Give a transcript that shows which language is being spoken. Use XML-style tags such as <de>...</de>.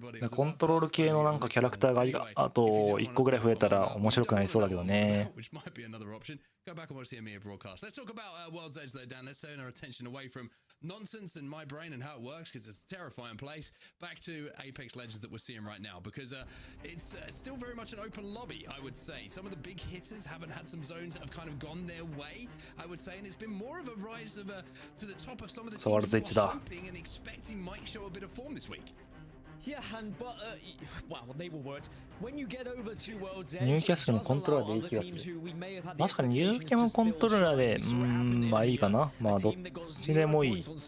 <ja>コントロール系のなんかキャラクターがあと1個ぐらい増えたら面白くなりそうだけどね。</ja> <en>Go back and watch the EMEA broadcast. Let's talk about World's Edge though, Dan. Let's turn our attention away from nonsense and my brain and how it works because it's a terrifying place. Back to Apex Legends that we're seeing right now because it's still very much an open lobby, I would say. Some of the big hitters haven't had some zones that have kind of gone their way, I would say, and it's been more of a rise of to the top of some of the teams who were hoping and expecting might show a bit of form this week. Yeah, but well, they were words. When you get over to World's Edge,</en> <ja>ニューキャッスルもコントローラーでいい気がする。確かにニューキャもコントローラーでまあいいかな。まあどっちでもいい。</ja>